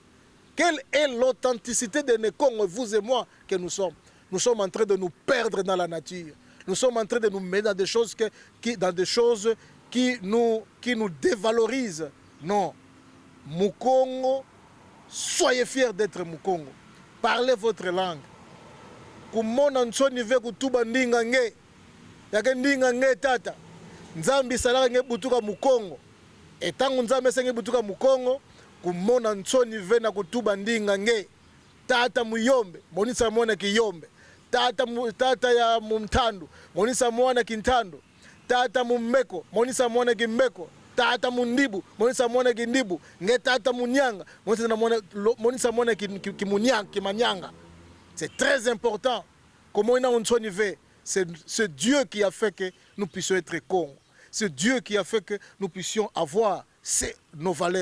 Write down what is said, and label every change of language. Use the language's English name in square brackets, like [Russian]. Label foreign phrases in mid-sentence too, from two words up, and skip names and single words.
[French] Quelle est l'authenticité de nos Congo, vous et moi, que nous sommes? Nous sommes en train de nous perdre dans la nature. Nous sommes en train de nous mettre dans des choses, qui nous dévalorisent. Non. Mukongo, soyez fiers d'être Mukongo. Parlez votre langue. [Kongo] Kumona nsoni ve kutuba ndinga nge. Yake ndinga nge tata. Nzambi salaka nge butuka Mukongo. Etangu nzambe senge butuka Mukongo. Kumona nsoni ve na kutuba ndinga nge. Tata muyombe. Monisa mwana kiyombe. Tata ya mumtandu. Monisa mwana kintando. Tata mummeko. Monisa mwana kimmeko. Tata mundibu. Monisa mwana kindibu. Nge tata munyanga. Monisa mwana kimanyanga. [French] C'est très important. Comment on fait? C'est Dieu qui a fait que nous puissions être cons. C'est Dieu qui a fait que nous puissions avoir nos valeurs.